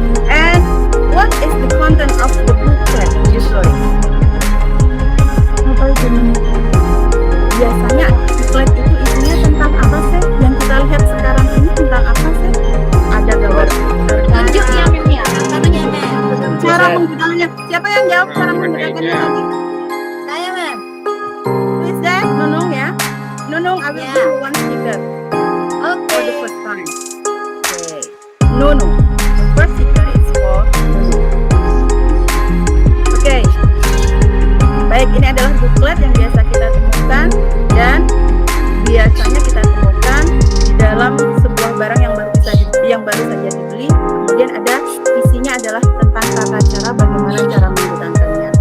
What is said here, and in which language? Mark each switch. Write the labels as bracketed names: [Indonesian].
[English] And what is the content of the booklet usually? [Indonesian] Apa itu? Biasanya buklet itu isinya tentang apa sih? Yang kita lihat sekarang ini tentang apa sih? Ada gambar. Tunjuk ya, Mem ya. Caranya, Mem. Cara menggunakannya. Siapa yang jawab cara menggunakannya tadi? Saya, Mem. [English] Who is that? Nunung ya? Nunung, I will Yeah. give you one sticker Oke. for the first time. Okay. Nunung. The first sticker is for Nunung. Oke. [Indonesian] Baik, ini adalah buklet yang biasa kita temukan dan biasanya kita temukan di dalam sebuah barang yang baru saja dibeli. Kemudian ada isinya adalah tentang tata cara bagaimana cara menggunakannya.